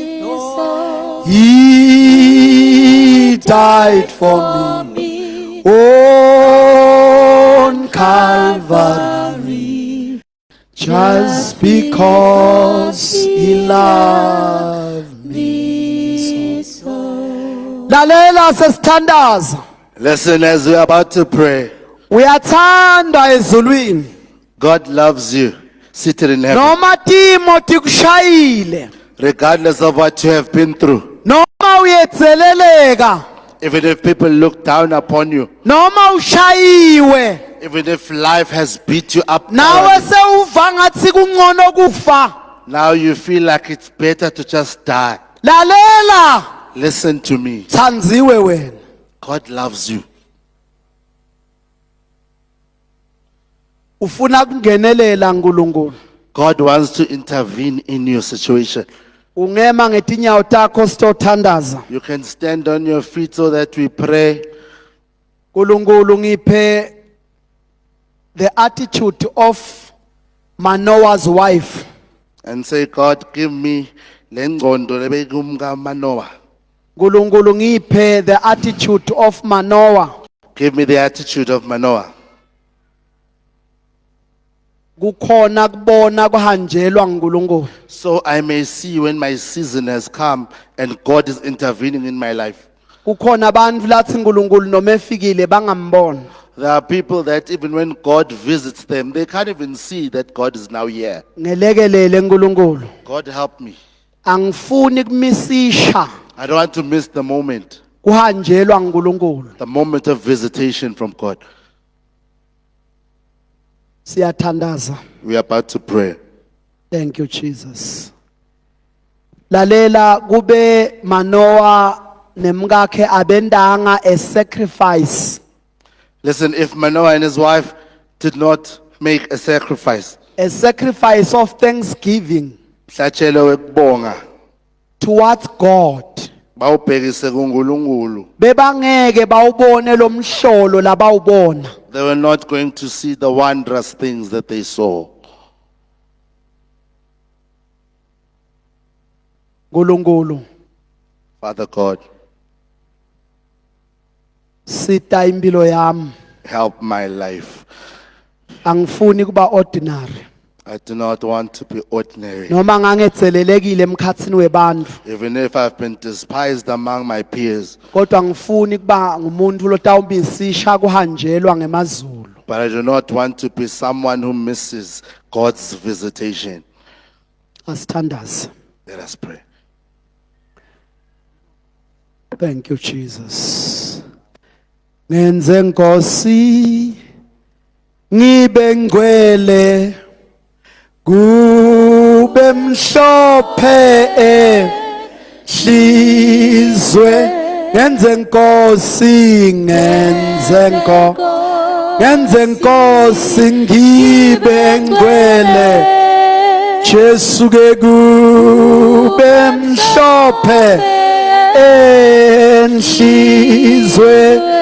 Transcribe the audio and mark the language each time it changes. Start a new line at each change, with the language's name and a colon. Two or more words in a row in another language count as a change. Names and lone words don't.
English: He died for me on Calvary just because he loved me so.
Swati: Lalela sesithandaza
English: Listen, as we're about to pray,
Swati: uyathandwa ezulwini
English: God loves you seated in heaven,
Swati: noma timo tikushayile
English: regardless of what you have been through.
Swati: noma uyetheleleka
English: Even if people look down upon you,
Swati: noma ushayiwe
English: even if life has beat you up,
Swati: nawe
English: thoroughly,
Swati: sewuva ngathi kungcono kufa
English: now you feel like it's better to just die.
Swati: lalela
English: Listen to me.
Swati: thandziwe wena
English: God loves you.
Swati: ufuna kungenelela nkulunkulu.
English: God wants to intervene in your situation.
Swati: Ungema ngetinyawo takho sitothandaza.
English: You can stand on your feet so that we pray.
Swati: Nkulunkulu ngiphe
English: the attitude of Manoah's wife. And say, God, give me
Swati: lengqondo lebekumka Manoah. Nkulunkulu ngiphe
English: the attitude of Manoah. Give me the attitude of Manoah.
Swati: Kukhona kubona kuhanjelwa nkulunkulu.
English: So I may see when my season has come and God is intervening in my life.
Swati: Kukhona abantu lathi nkulunkulu noma efikile bangambona.
English: There are people that even when God visits them, they can't even see that God is now here.
Swati: Ngelekelele nkulunkulu.
English: God help me.
Swati: Angifuni kumisisha
English: I don't want to miss the moment
Swati: kuhanjelwa nkulunkulu.
English: of visitation from God.
Swati: Siyathandaza.
English: We are about to pray. Thank you Jesus.
Swati: Lalela kube Manoah nemkakhe abendanga
English: a sacrifice. Listen, if Manoah and his wife did not make a sacrifice, A sacrifice of thanksgiving
Swati: mhlatshelo wekubonga,
English: towards God.
Swati: bawubhekise kuNkulunkulu, Bebangeke bawubone lo mhlolo labawubona.
English: they were not going to see the wondrous things that they saw.
Swati: Nkulunkulu
English: Father God,
Swati: sita impilo yami.
English: help my life.
Swati: Angifuni kuba ordinary.
English: I do not want to be ordinary.
Swati: Noma ngangethelelekile emkhatsini webantfu.
English: Even if I've been despised among my peers,
Swati: Kodwa ngifuni kuba ngumuntu lotawumisisha kuhanjelwa ngemazulu.
English: but I do not want to be someone who misses God's visitation.
Swati: Asithandaze.
English: Let us pray. Thank you Jesus.
Swati: Ngenze Nkosi ngibe ngcwele kube mhlophe hlizwe. Ngenze Nkosi ngenze Nkosi ngibe ngcwele Jesu ke kube mhlophe enhlizwe.